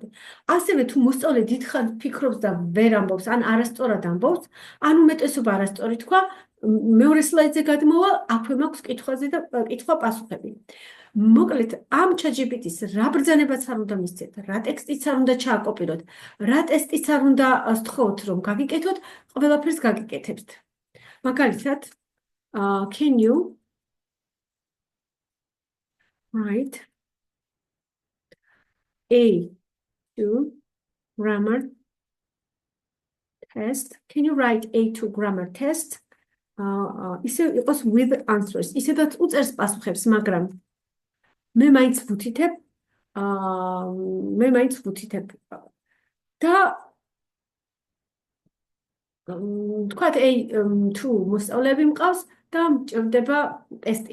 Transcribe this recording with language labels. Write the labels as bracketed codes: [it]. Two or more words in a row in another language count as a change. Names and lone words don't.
[ka] ასევე თუ მოსწავლე დიდხანს ფიქრობს და ვერ ამბობს, ან არასწორად ამბობს, ან უმეტესობა არასწორი თქვა, მეორე სლაიდზე გადმოვა, აქვე მაქვს კითხვაზე და კითხვა-პასუხები. მოკლედ, ამ ChatGPT-ს რა ბრძანებაც არ უნდა მისცეთ, რა ტექსტიც არ უნდა ჩააკოპიროთ, რა ტესტიც არ უნდა სთხოვოთ, რომ გაგიკეთოთ, ყველაფერს გაგიკეთებთ. მაგალითად, [en] can you write A2 grammar test? Can you write A2 grammar test? [ka] ისე იყოს [en] with answers. [ka] ისედაც უწერს პასუხებს, მაგრამ მე მაინც ვუთითებ და თქვათ A2 მოსწავლეები მყავს და მჭირდება ტესტი.